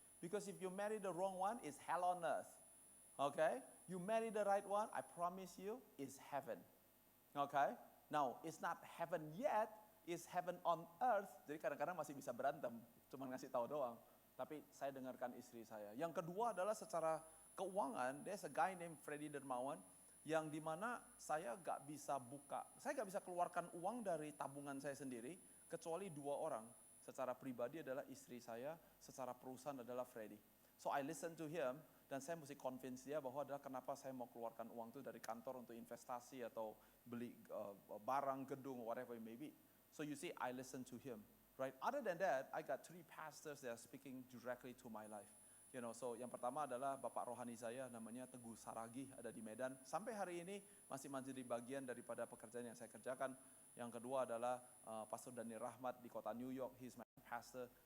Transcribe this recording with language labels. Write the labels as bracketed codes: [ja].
[en] Because if you marry the wrong one, it's hell on earth. Okay? You marry the right one, I promise you, it's heaven. Okay? Now, it's not heaven yet, it's heaven on earth. [id] Jadi kadang-kadang masih bisa berantem, cuma ngasih tahu doang. Tapi saya dengarkan istri saya. Yang kedua adalah secara keuangan, [en] there's a guy named Freddy Dermawan, [id] yang dimana saya gak bisa buka, saya gak bisa keluarkan uang dari tabungan saya sendiri, kecuali 2 orang. Secara pribadi adalah istri saya, secara perusahaan adalah Freddy. [en] So I listen to him, [id] dan saya mesti convince dia bahwa adalah kenapa saya mau keluarkan uang itu dari kantor untuk investasi atau beli barang, gedung, [en] whatever it may be. So you see, I listen to him, right? Other than that, I got 3 pastors that are speaking directly to my life. [id] You know, so yang pertama adalah Bapak rohani saya, namanya Teguh Saragih, ada di Medan. Sampai hari ini masih menjadi bagian daripada pekerjaan yang saya kerjakan. Yang kedua adalah Pastor Daniel Rahmat di kota New York, [en] he's my pastor.